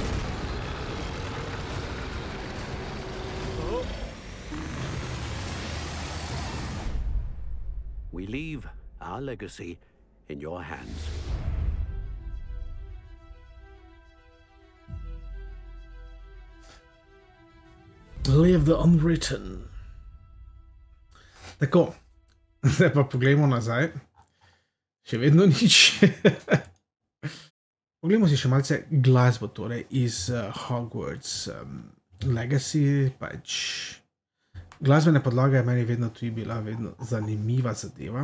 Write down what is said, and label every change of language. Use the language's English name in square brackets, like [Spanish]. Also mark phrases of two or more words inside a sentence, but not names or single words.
[English] We leave our legacy in your hands. Live the unwritten. [Slovenian] Tako, zdaj pa poglejmo nazaj. Še vedno nič. Poglejmo si še malce glasbo, torej iz Hogwarts Legacy. Pač glasbena podlaga je meni vedno tudi bila zanimiva zadeva.